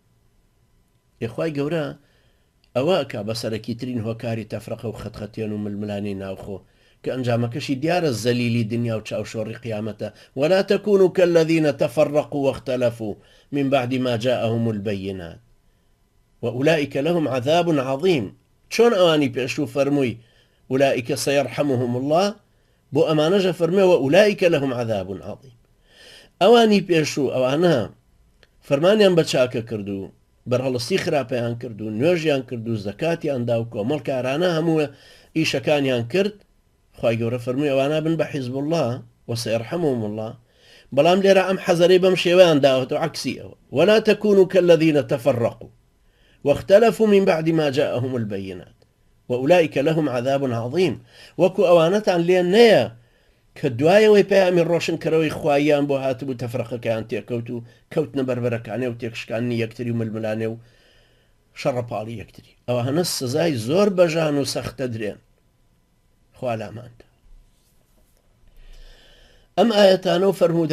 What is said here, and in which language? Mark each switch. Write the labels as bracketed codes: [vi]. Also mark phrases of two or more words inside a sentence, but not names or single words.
[ckb] یخوای گەورە ئەوە کە بەسەرەکی ترین هۆکاری تەفرەقە و خەتخەتێن و ململانی ناوخۆ کە ئەنجامەکەشی دیارە زەلیلی دنیا و چاوشۆڕی قیامەتە [ar] ولا تكونوا كالذين تفرقوا واختلفوا من بعد ما جاءهم البينات وأولئك لهم عذاب عظيم [ckb] چۆن ئەوانی پێشوو فەرمووی [ar] أولئك سيرحمهم الله [ckb] بۆ ئەمانەژە فەرمێ [ar] وأولئك لهم عذاب عظيم [ckb] ئەوانی پێشوو ئەوانە فەرمانیان بە چاکە کردو بەرهەڵستی خراپەیان کرد و نوێژیان کرد و زەکاتیاندا و کۆمەڵکارانە هەموو ئیشەکانیان کرد خوای گەورە فەرمووی ئەوانە بن بە [ar] حیزب الله وسيرحمهم الله [ckb] بەڵام لێرە ئەم حەزەرەی بەم شێوەیان داوەتەوە عکسی ئەوە [ar] ولا تكونوا كالذين تفرقوا واختلفوا من بعد ما جاءهم البينات وأولئك لهم عذاب عظيم [ckb] وەکو ئەوانەتان لێن نەیە کە دوایەوەی پەیامی ڕۆشنکەرەوەی خواییان بۆ هاتبوو تەفرەقەکەیان تێکەوت و کەوتنە بەربەرەکانێ و تێکشکانی یەکتری و ململانێ و شەڕەپاڵی یەکتری ئەوە هەنە سزای زۆر بەژان و سەختە درێن خوا لاماندا ئەم ئاەتانە و فەرموودە